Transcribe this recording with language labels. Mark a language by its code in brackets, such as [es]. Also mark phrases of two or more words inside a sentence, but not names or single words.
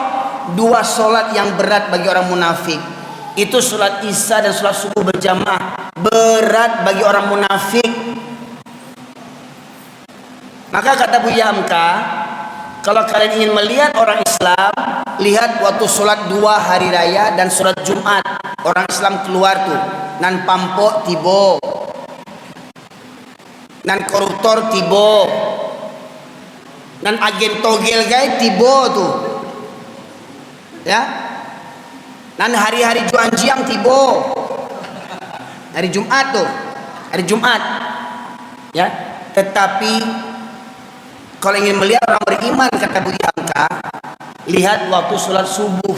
[id] Dua solat yang berat bagi orang munafik, itu sholat isya dan sholat subuh berjamaah, berat bagi orang munafik. Maka kata Buya Hamka, kalau kalian ingin melihat orang Islam, lihat waktu sholat 2 hari raya dan sholat Jumat. Orang Islam keluar tuh, [min] nan pampok tibo, nan koruptor tibo, nan agen togel gay tibo tuh, ya. Dan hari-hari Juanjiang tibo, hari Jumat tuh, hari Jumat, ya. [id] Tetapi kalau ingin melihat orang beriman, kata Buya Hamka, lihat waktu sholat subuh.